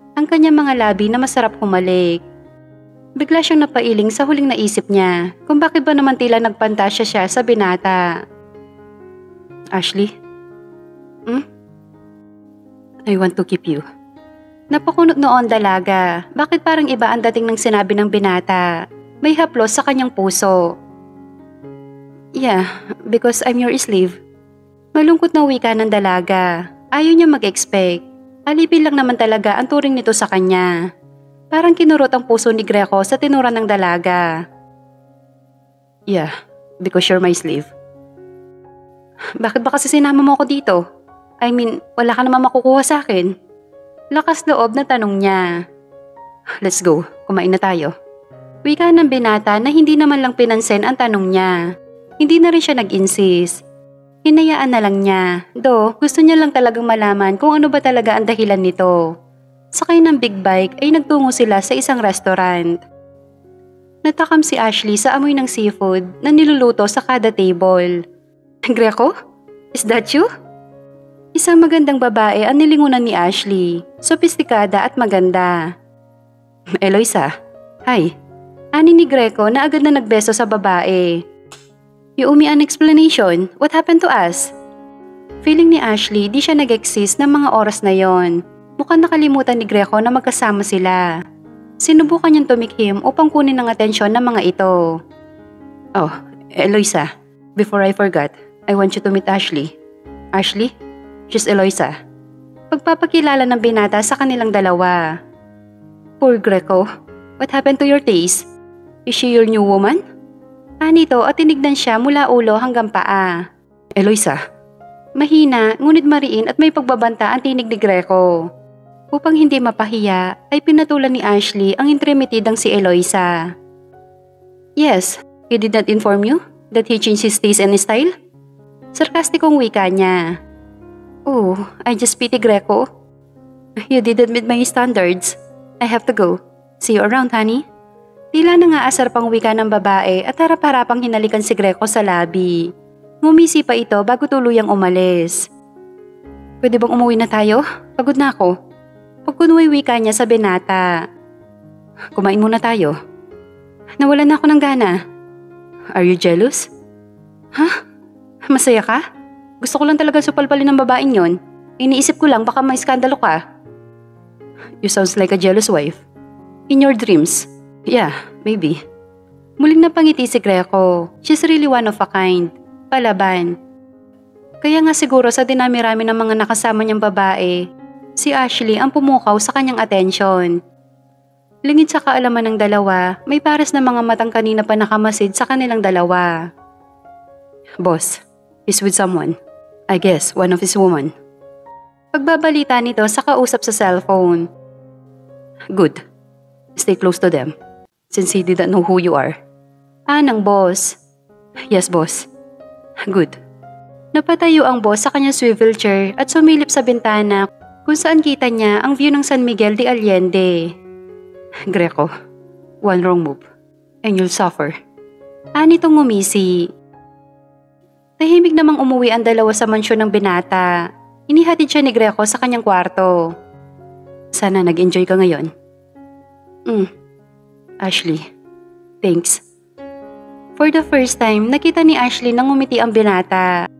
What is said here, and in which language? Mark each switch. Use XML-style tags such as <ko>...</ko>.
<tl>Ang kanyang mga labi na masarap humalik. Bigla siyang napailing sa huling naisip niya kung bakit ba naman tila nagpantasya siya sa binata. Ashley?</tl> <en>I want to keep you.</en> <tl>Napakunot noon dalaga. Bakit parang iba ang dating ng sinabi ng binata? May haplos sa kanyang puso.</tl> <en>Yeah, because I'm your slave.</en> <tl>Malungkot na wika ng dalaga. Ayaw niya mag-expect. Alipin lang naman talaga ang turing nito sa kanya. Parang kinurot ang puso ni Greco sa tinura ng dalaga.</tl> <en>Yeah, because you're my slave.</en> <tl>Bakit ba kasi sinama mo ako dito?</tl> <en>I mean,</en> <tl>wala ka naman makukuha sa akin. Lakas loob na tanong niya.</tl> <en>Let's go,</en> <tl>kumain na tayo. Wika ng binata na hindi naman lang pinansin ang tanong niya. Hindi na rin siya nag-insist. Hinayaan na lang niya, gusto niya lang talagang malaman kung ano ba talaga ang dahilan nito. Sakay ng big bike ay nagtungo sila sa isang restaurant. Natakam si Ashley sa amoy ng seafood na niluluto sa kada table. Greco?</tl> <en>Is that you?</en> <tl>Isang magandang babae ang nilingunan ni Ashley, sopistikada at maganda. Eloisa, hi. Ani ni Greco na agad na nagbeso sa babae.</tl> <en>You owe me an explanation. What happened to us?</en> <tl>Feeling ni Ashley di siya nag-exist ng mga oras na yon. Mukhang nakalimutan ni Greco na magkasama sila. Sinubukan niyang tumikhim upang kunin ang atensyon ng mga ito.</tl> <en>Oh, Eloisa, before I forgot, I want you to meet Ashley. Ashley? She's Eloisa.</en> <tl>Pagpapakilala ng binata sa kanilang dalawa.</tl> <en>Poor Greco, what happened to your taste? Is she your new woman?</en> <tl>Anito at tinignan siya mula ulo hanggang paa. Eloisa. Mahina, ngunit mariin at may pagbabanta ang tinig ni Greco. Upang hindi mapahiya, ay pinatulan ni Ashley ang intrimitidang si Eloisa.</tl> <en>Yes, he did not inform you that he changed his taste and style?</en> <tl>Sarkastikong wika niya.</tl> <en>Oh, I just pity Greco. You didn't meet my standards. I have to go. See you around, honey.</en> <tl>Tila nangaasar pang wika ng babae at harap-harapang hinalikan si Greco sa labi. Ngumisi pa ito bago tuluyang umalis. Pwede bang umuwi na tayo? Pagod na ako. Pagkunway wika niya sa binata. Kumain muna tayo. Nawalan na ako ng gana.</tl> <en>Are you jealous?</en> <tl>Huh? Masaya ka? Gusto ko lang talaga supalpalin ng babaeng yon. Iniisip ko lang baka may skandalo ka. You sounds like a jealous wife. In your dreams. Yeah, maybe. Muling napangiti si Greco.</tl> <en>She's really one of a kind.</en> <tl>Palaban. Kaya nga siguro sa dinami-rami ng mga nakasama niyang babae, si Ashley ang pumukaw sa kanyang atensyon. Lingid sa kaalaman ng dalawa, may pares na mga matang kanina pa nakamasid sa kanilang dalawa.</tl> <en>Boss, he's with someone. I guess one of his woman.</en> <tl>Pagbabalita nito sa kausap sa cellphone. Good.</tl> <en>Stay close to them, since he didn't know who you are. Ng boss. Yes, boss. Good.</en> <tl>Napatayo ang boss sa kanyang swivel chair at sumilip sa bintana kung saan kita niya ang view ng San Miguel de Allende.</tl> <en>Greco, one wrong move, and you'll suffer.</en> <tl>Anitong ngumisi. Tahimik namang umuwi ang dalawa sa mansyon ng binata. Inihatid siya ni Greco sa kanyang kwarto. Sana nag-enjoy ka ngayon. Ashley, thanks.</tl> <en>For the first time,</en> <tl>nakita ni Ashley na ngumiti ang binata.</tl>